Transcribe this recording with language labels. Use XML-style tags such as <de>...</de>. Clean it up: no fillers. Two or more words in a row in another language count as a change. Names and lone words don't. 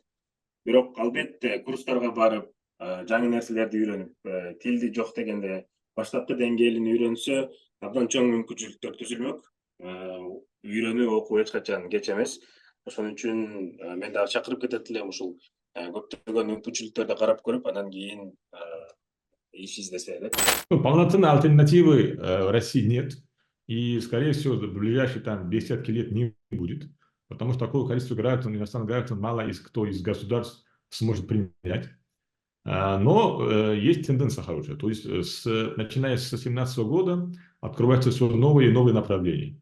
<ky>Бирок албетте курстарга барып, жаңы нерселерди үйрөнүп, тилди жок дегенде баштапкы деңгээлин үйрөнсө, абдан чоң мүмкүнчүлүктөр түзүлмөк. Үйрөнүү, окуу эч качан кеч эмес. Ошон үчүн мен дагы чакырып кетет элем ушул көптөгөн мүмкүнчүлүктөрдү карап көрүп, андан кийин иш издесе элек.</ky> <ru>Полноценной альтернативы в России нет. И, скорее всего, в ближайшие десятки лет не будет. Потому что такое количество граждан, иностранных граждан, мало кто из государств сможет принять. Но есть тенденция хорошая. То есть, начиная с 2017 года, открываются все новые и новые направления.</ru>